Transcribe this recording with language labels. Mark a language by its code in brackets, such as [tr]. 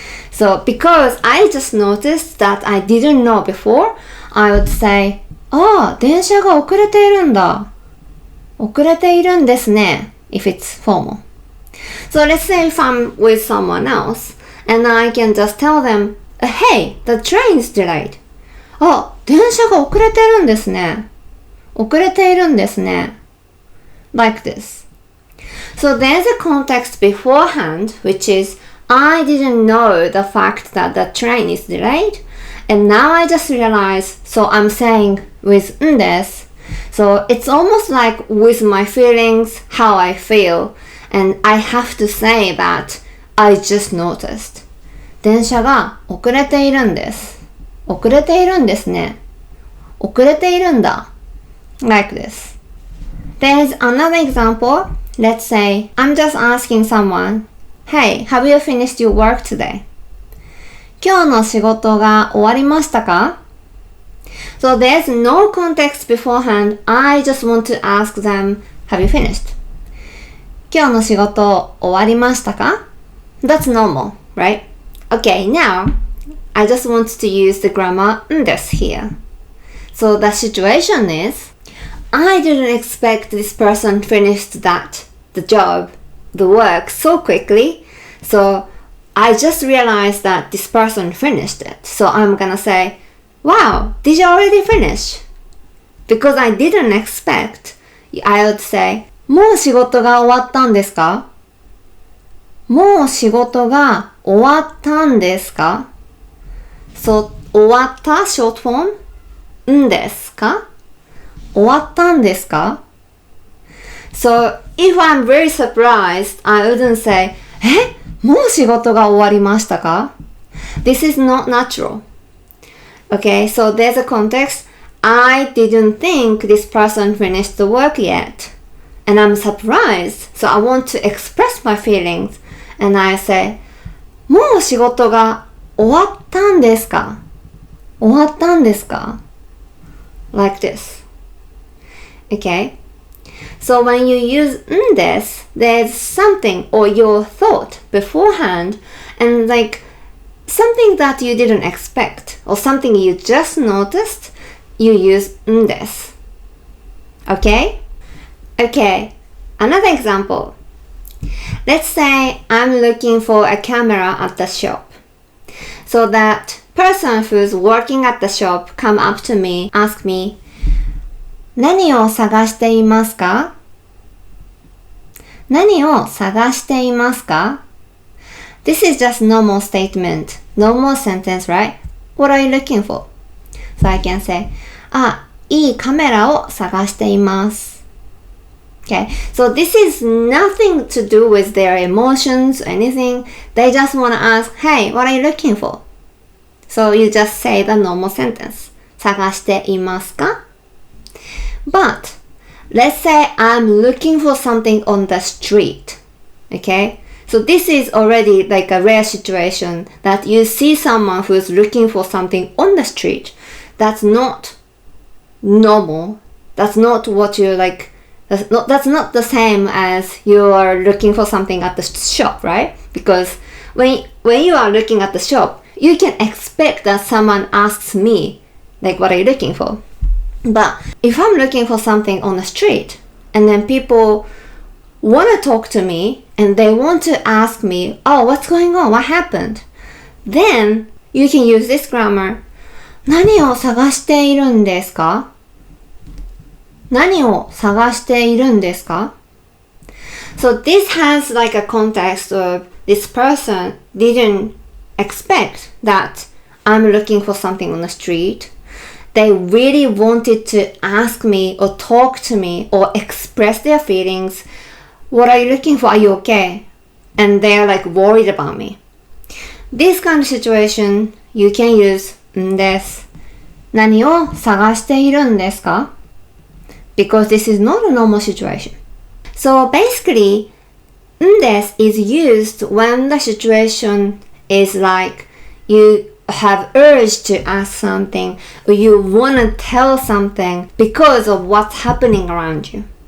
[en] So because I just noticed that I didn't know before, I would say [ja] 電車が遅れているんだ. 遅れているんですね. [en] If it's formal. So let's say if I'm with someone else and I can just tell them, hey, the train is delayed. [ja] 電車が遅れてるんですね. 遅れているんですね. [en] Like this. So there's a context beforehand, which is I didn't know the fact that the train is delayed, and now I just realized, so I'm saying with んです. So it's almost like with my feelings, how I feel, and I have to say that I just noticed. [ja] 電車が遅れているんです。遅れているんですね。遅れているんだ。 [en] Like this. There's another example. Let's say I'm just asking someone, Hey, have you finished your work today? [ja] 今日の仕事が終わりましたか? [en] So there's no context beforehand. I just want to ask them, Have you finished? [ja] 今日の仕事終わりましたか? [en] That's normal, right? Okay, now I just want to use the grammar んです here. So the situation is, I didn't expect this person finished the job, the work so quickly. So I just realized that this person finished it. So I'm gonna say, Wow, did you already finish? Because I didn't expect, I would say, [ja] もう仕事が終わったんですか? もう仕事が終わったんですか? [en] So, 終わった short form んですか? [ja] 終わったんですか? [en] So, if I'm very surprised, I wouldn't say, [ja] もう仕事が終わりましたか? [en] This is not natural. Okay, so there's a context. I didn't think this person finished the work yet. And I'm surprised. So I want to express my feelings. And I say, [ja] もう仕事が終わったんですか? 終わったんですか? [en] Like this. Okay? So when you use んです, there's something or your thought beforehand and like something that you didn't expect or something you just noticed, you use んです. Okay? Okay, another example. Let's say I'm looking for a camera at the shop. So that person who's working at the shop come up to me, ask me, [ja] 何を探していますか? 何を探していますか? [en] This is just normal statement, normal sentence, right? What are you looking for? So I can say, [ja] いいカメラを探しています. [en] Okay, so this is nothing to do with their emotions or anything. They just want to ask, hey, what are you looking for? So you just say the normal sentence. [ja] 探していますか? [en] But let's say I'm looking for something on the street. Okay, so this is already like a rare situation that you see someone who's looking for something on the street. That's not normal. That's not what you like. That's not the same as you are looking for something at the shop, right? Because when you are looking at the shop, you can expect that someone asks me, like, what are you looking for? But if I'm looking for something on the street, and then people want to talk to me, and they want to ask me, oh, what's going on? What happened? Then you can use this grammar. [ja] 何を探しているんですか?何を探しているんですか? [en] So this has like a context of this person didn't expect that I'm looking for something on the street. They really wanted to ask me or talk to me or express their feelings. What are you looking for? Are you okay? And they're like worried about me. This kind of situation, you can use んです。 [ja] 何を探しているんですか? [en] Because this is not a normal situation. So basically, んです is used when the situation is like you have urge to ask something or you want to tell something because of what's happening around you.